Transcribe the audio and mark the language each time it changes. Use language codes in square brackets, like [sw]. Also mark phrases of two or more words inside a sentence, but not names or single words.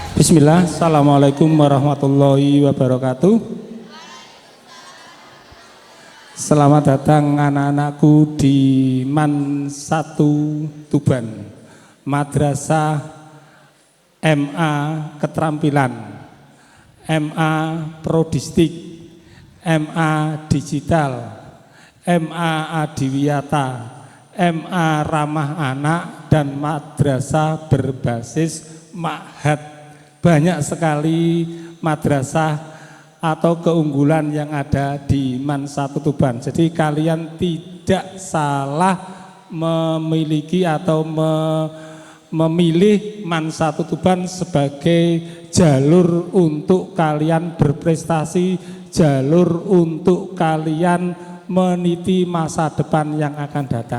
[ar] بسم الله، السلام عليكم ورحمة الله وبركاته. [id] Selamat datang anak-anakku di MAN 1 Tuban, Madrasah MA Keterampilan, MA Prodistik, MA Digital, MA Adiwiyata, MA Ramah Anak, dan madrasah berbasis ma'had. Banyak sekali madrasah atau keunggulan yang ada di MAN 1 Tuban. Jadi kalian tidak salah memiliki atau memilih MAN 1 Tuban sebagai jalur untuk kalian berprestasi, jalur untuk kalian meniti masa depan yang akan datang.